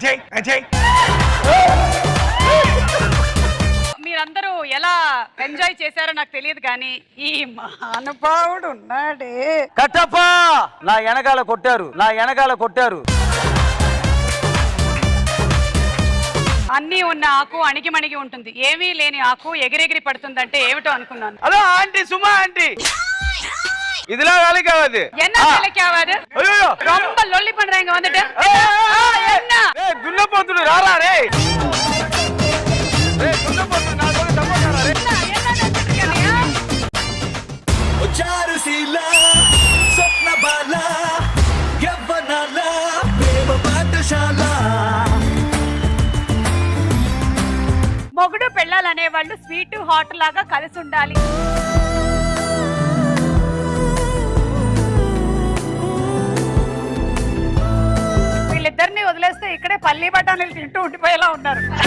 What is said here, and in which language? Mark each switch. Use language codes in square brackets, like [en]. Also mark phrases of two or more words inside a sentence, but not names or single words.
[te] మీరందరూ ఎలా ఎంజాయ్ చేశారో నాకు తెలియదు, కానీ ఈ మహానుభావుడు ఉన్నాడే. కట్టప్ప నా వెనకాల కొట్టారు. అన్నీ ఉన్న ఆకు అణిగిమణిగి ఉంటుంది, ఏమీ లేని ఆకు ఎగిరెగిరి పడుతుందంటే ఏమిటో అనుకున్నాను. హలో ఆంటీ, సుమా ఆంటీ, [ta] இதுல வேலைக்கு ஆகாது. என்ன வேலைக்கு ஆகாது? ஐயோ ரொம்ப லொல்லி பண்றாங்க வந்துட்டு. என்ன ஏய் துண்ண போத்துடு ராரா டேய். ஏய் துண்ண போத்துடு நான் சொல்ல தப்பா டேய். என்ன நினைச்சிருக்கீங்க? [te] చారుశీల స్వప్న బాల యవ్వనాల ప్రేమ పాఠశాల. మొగుడు పెళ్ళాలనే వాళ్ళు స్వీట్ హాట్ లాగా కలిసి ఉండాలి. వీళ్ళిద్దరిని వదిలేస్తే ఇక్కడే పల్లి బఠానీలు తింటూ ఉండిపోయేలా ఉన్నారు.